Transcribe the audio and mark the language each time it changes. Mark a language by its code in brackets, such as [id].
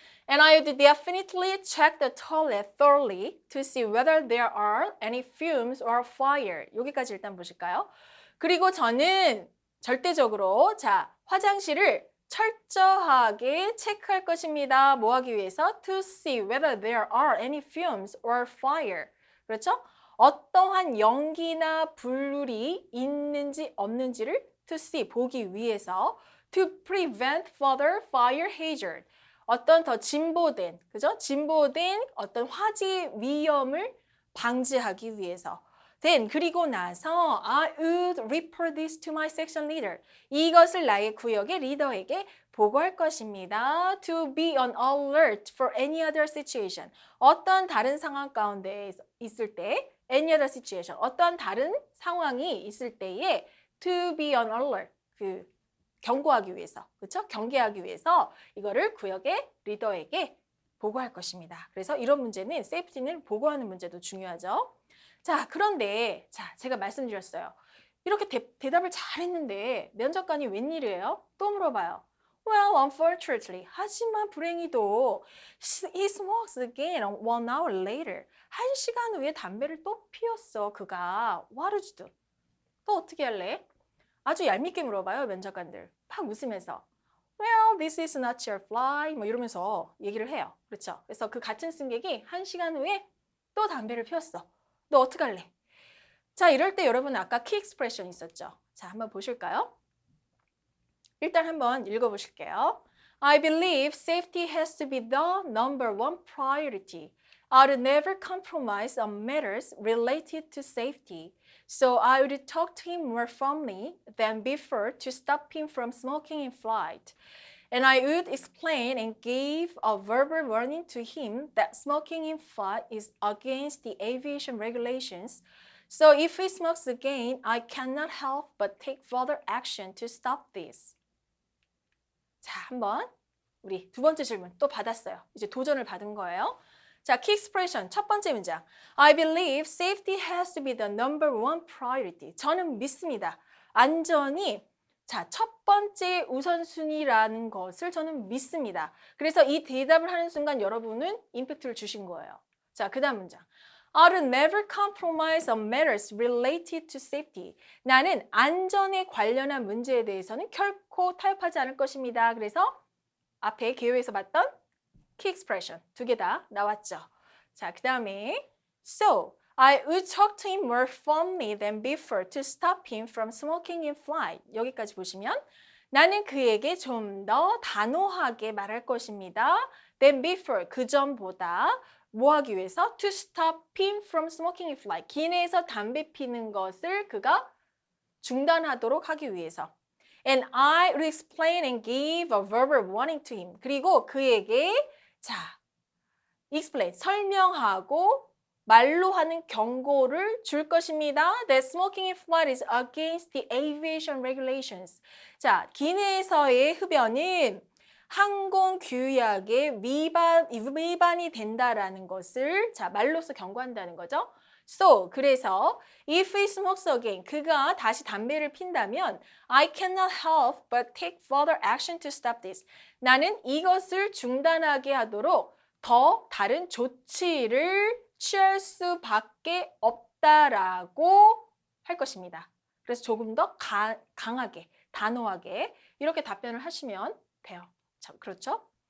[en] And I would definitely check the toilet thoroughly to see whether there are any fumes or fire. [ko] 여기까지 일단 보실까요? 그리고 저는 절대적으로 자, 화장실을 철저하게 체크할 것입니다. 뭐 하기 위해서? [en] To see whether there are any fumes or fire. [ko] 그렇죠? 어떠한 연기나 불물이 있는지 없는지를 [en] to see, [ko] 보기 위해서 [en] to prevent further fire hazard. [ko] 어떤 더 진보된, 그죠? 진보된 어떤 화재 위험을 방지하기 위해서. [en] Then, [ko] 그리고 나서 [en] I would report this to my section leader. [ko] 이것을 나의 구역의 리더에게 보고할 것입니다. [en] To be on alert for any other situation. [ko] 어떤 다른 상황 가운데 있을 때, [en] any other situation. [ko] 어떤 다른 상황이 있을 때에 [en] to be on alert. [ko] 경고하기 위해서, 그렇죠? 경계하기 위해서 이거를 구역의 리더에게 보고할 것입니다. 그래서 이런 문제는 세이프티는 보고하는 문제도 중요하죠. 자, 그런데 자, 제가 말씀드렸어요. 이렇게 대답을 잘했는데 면접관이 웬일이에요? 또 물어봐요. [en] Well, unfortunately. [ko] 하지만 불행히도 [en] he smokes again 1 hour later. [ko] 1시간 후에 담배를 또 피웠어, 그가. [en] What would you do? [ko] 또 어떻게 할래? 아주 얄밉게 물어봐요, 면접관들. 팍 웃으면서. [en] Well, this is not your fly. [ko] 뭐 이러면서 얘기를 해요. 그렇죠? 그래서 그 같은 승객이 1시간 후에 또 담배를 피웠어. 너 어떡할래? 자, 이럴 때 여러분 아까 키 익스프레션 있었죠? 자, 한번 보실까요? 일단 한번 읽어보실게요. [en] I believe safety has to be the number one priority. I would never compromise on matters related to safety. So I would talk to him more firmly than before to stop him from smoking in flight. And I would explain and give a verbal warning to him that smoking in flight is against the aviation regulations. So if he smokes again, I cannot help but take further action to stop this. [ko] 자, 한번 우리 두 번째 질문 또 받았어요. 이제 도전을 받은 거예요. 자, key expression 첫 번째 문장. [en] I believe safety has to be the number one priority. [ko] 저는 믿습니다. 안전이 자, 첫 번째 우선순위라는 것을 저는 믿습니다. 그래서 이 대답을 하는 순간 여러분은 임팩트를 주신 거예요. 자, 그 다음 문장. [en] I will never compromise on matters related to safety. [ko] 나는 안전에 관련한 문제에 대해서는 결코 타협하지 않을 것입니다. 그래서 앞에 개요에서 봤던 key expression 두 개 다 나왔죠. 자, 그 다음에 [en] So, I would talk to him more firmly than before to stop him from smoking in flight. [ko] 여기까지 보시면 나는 그에게 좀 더 단호하게 말할 것입니다. [en] than before, [ko] 그 전보다 뭐 하기 위해서? [en] To stop him from smoking in flight. [ko] 기내에서 담배 피는 것을 그가 중단하도록 하기 위해서. [en] And I would explain and give a verbal warning to him. [ko] 그리고 그에게 자, [en] explain, [ko] 설명하고 말로 하는 경고를 줄 것입니다. [en] That smoking in flight is against the aviation regulations. [ko] 자, 기내에서의 흡연은 항공 규약의 위반이 된다라는 것을 자, 말로써 경고한다는 거죠. [en] So, [ko] 그래서 [en] if he smokes again, [ko] 그가 다시 담배를 핀다면 [en] I cannot help but take further action to stop this. [ko] 나는 이것을 중단하게 하도록 더 다른 조치를 취할 수밖에 없다라고 할 것입니다. 그래서 조금 더 강하게, 단호하게 이렇게 답변을 하시면 돼요. 자, 그렇죠?